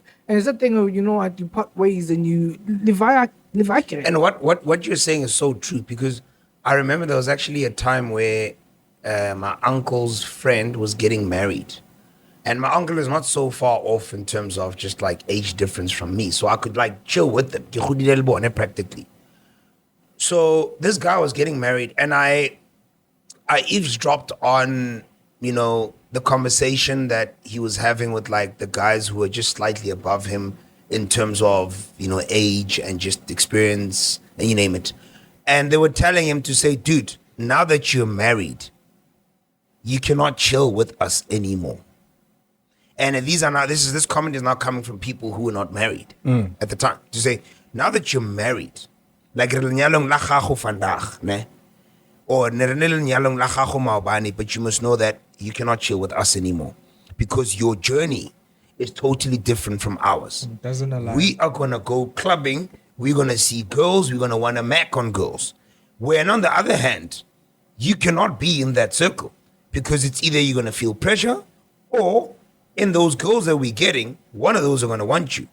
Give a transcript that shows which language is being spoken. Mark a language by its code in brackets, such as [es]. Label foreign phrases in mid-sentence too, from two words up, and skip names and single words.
[en] And it's a thing of, you part ways and you live. And what you're saying is so true, because I remember there was actually a time where my uncle's friend was getting married, And my uncle is not so far off in terms of just like age difference from me. So I could like chill with them. [nso] Ke godile le bone practically. [en] So this guy was getting married and I eavesdropped on, you know, the conversation that he was having with like the guys who were just slightly above him in terms of, you know, age and just experience and you name it. And they were telling him to say, dude, now that you're married, you cannot chill with us anymore. And this comment is now coming from people who were not married at the time. To say, now that you're married, like [nso] lenyalong la gago vandag, ne? Or lenyalong la gago maobane, [en] but you must know that you cannot chill with us anymore because your journey is totally different from ours. It doesn't align. We are gonna go clubbing, we're gonna see girls, we're gonna wanna mac on girls. When on the other hand, you cannot be in that circle because it's either you're gonna feel pressure or in those girls that we're getting, one of those are going to want you.